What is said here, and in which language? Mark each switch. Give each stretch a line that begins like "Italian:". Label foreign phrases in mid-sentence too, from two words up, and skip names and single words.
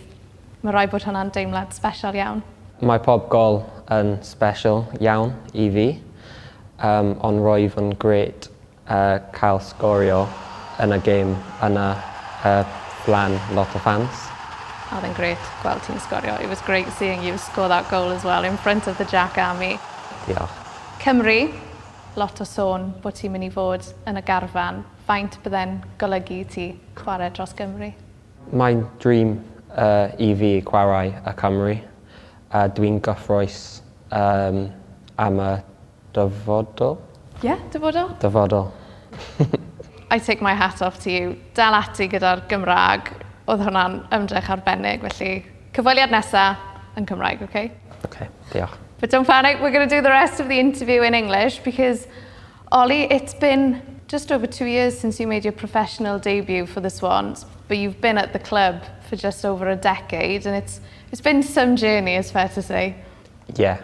Welsh: Mae rhaid bod hwnna'n deimlad special iawn. Mae pob gol yn special iawn I fi, ond roedd yn gret cael sgorio yn y gêm yna flan lot o fans. Oedd e'n gret gweld ti'n sgorio.
English: It was great seeing you score that goal as well in front of the Jack Army.
Welsh: Diolch. Cymru, lot o sôn bod ti'n mynd I fod yn y garfan. Faint bydde'n golygu ti chwarae dros Gymru? Mae'n dream I fi chwarae y Cymru. Dwi'n gyffroes am y dyfodol. Yeah, dyfodol? Dyfodol.
English: I take my hat off to you.
Welsh: Dal ati gyda'r Gymraeg. Oedd hwnna'n ymdrech arbennig, felly cyfweliad nesa yn Cymraeg, okay? Okay, diolch.
English: But don't panic, we're going to do the rest of the interview in English because, Ollie, it's been just over 2 years since you made your professional debut for the Swans, but you've been at the club for just over a decade, and it's been some journey, it's fair to say. Yeah.